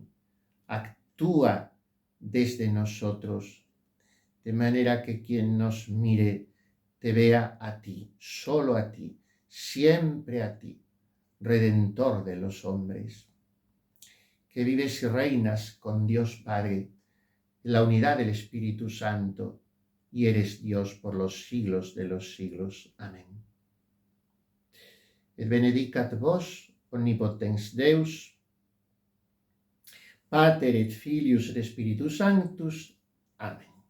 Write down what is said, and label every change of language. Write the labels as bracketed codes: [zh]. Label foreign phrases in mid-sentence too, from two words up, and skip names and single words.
[es] Actúa desde nosotros, de manera que quien nos mire te vea a ti, solo a ti, siempre a ti, Redentor de los hombres, que vives y reinas con Dios Padre, en la unidad del Espíritu Santo, y eres Dios por los siglos de los siglos. Amén. [la] Et benedicat vos, omnipotens Deus, Pater et Filius et Spiritus Sanctus. [es] Amén.